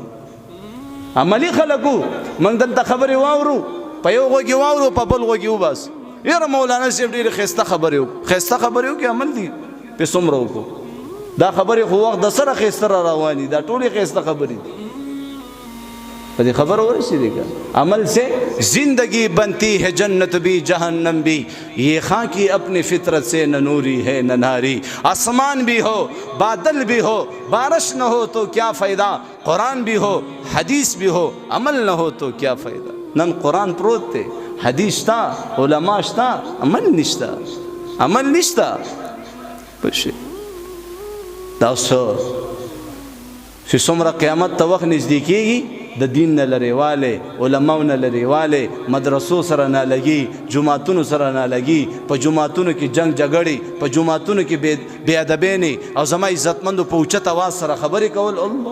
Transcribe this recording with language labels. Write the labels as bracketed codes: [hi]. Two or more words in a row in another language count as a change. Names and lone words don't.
[ps] عملي خلک وو، موږ دلته خبرې واورو، په یو غوږ یې واورو، په بل غوږ یې وباسو. یاره مولانا صاحب ډېرې ښایسته خبرې وکړو، ښایسته خبرې وکړې عمل دي پې څومره وکړو. دا خبرې خو وخت د سره ښایسته را روانې، دا ټولې ښایسته خبرې دي. په دې خبره ورسېدې که [ur] عمل سے زندگی بنتی ہے جنت بھی جہنم بھی، یہ خاں کی اپنی فطرت سے نہ نوری ہے نہ ناری. آسمان بھی ہو بادل بھی ہو بارش نہ ہو تو کیا فائدہ، قرآن بھی ہو حدیث بھی ہو عمل نہ ہو تو کیا فائدہ. [ps] نن قرآن پروت تے، حدیث شتا، علماء شتا، عمل نشتا، عمل نشتا. پښې دا څه چې څومره قیامت ته وخت نږدې کېږي، د دین نه لرېوالی، علماو نه لرېوالی، مدرسو سره نه لګي، جوماتونو سره نه لګي، په جوماتونو کې جنگ جګړې، په جوماتونو کې بې ادبۍ او زما عزتمندو په اوچت اواز سره خبرې کول.